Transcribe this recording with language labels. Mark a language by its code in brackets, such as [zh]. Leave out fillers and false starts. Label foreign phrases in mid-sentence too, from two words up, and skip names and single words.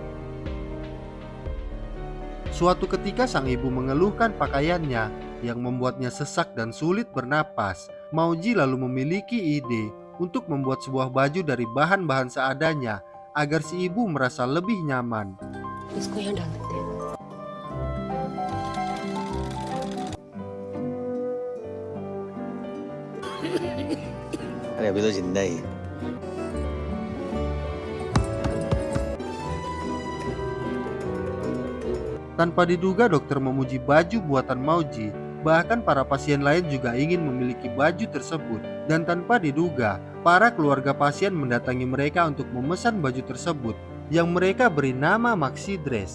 [id] Suatu ketika sang ibu mengeluhkan pakaiannya yang membuatnya sesak dan sulit bernapas. Mauji lalu memiliki ide untuk membuat sebuah baju dari bahan-bahan seadanya agar si ibu merasa lebih nyaman. [hi] इसको यहाँ डाल देते हैं। अरे अभी तो जिंदा ही है। [id] Tanpa diduga dokter memuji baju buatan Mauji. Bahkan para pasien lain juga ingin memiliki baju tersebut. Dan tanpa diduga, para keluarga pasien mendatangi mereka untuk memesan baju tersebut yang mereka beri nama Maxi Dress.